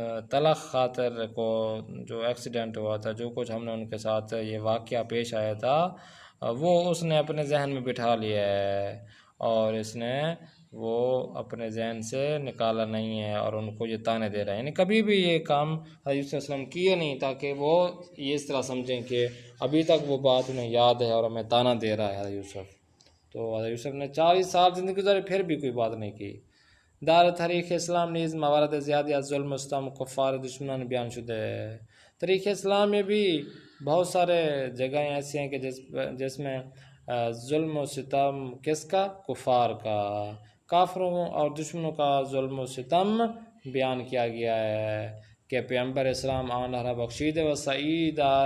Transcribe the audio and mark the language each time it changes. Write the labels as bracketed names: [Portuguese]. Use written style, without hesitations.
[Urdu] تلخ خاطر کو جو ایکسیڈنٹ ہوا تھا، جو کچھ ہم نے ان کے ساتھ یہ واقعہ پیش آیا تھا، وہ اس نے اپنے ذہن میں بٹھا لیا ہے اور اس نے وہ اپنے ذہن سے نکالا نہیں ہے اور ان کو یہ طعنے دے رہا ہے. یعنی کبھی بھی یہ کام حضرت یوسف علیہ السلام کیے نہیں تاکہ وہ یہ اس طرح سمجھیں کہ ابھی تک وہ بات انہیں یاد ہے اور ہمیں طعنہ دے رہا ہے حضرت یوسف. تو حضرت یوسف نے 40 سال زندگی گزاری پھر بھی کوئی بات نہیں کی. [Persian] در تاریخ اسلام نیز موارد زیادی از ظلم و ستم کفار دشمنان بیان شده ہے. [Urdu] تاریخ اسلام میں بھی بہت سارے جگہیں ایسی ہیں کہ جس میں ظلم و ستم کس کا؟ کفار کا، کافروں اور دشمنوں کا ظلم و ستم بیان کیا گیا ہے کہ پیغمبر اسلام [Persian] آن را بخشید و سعید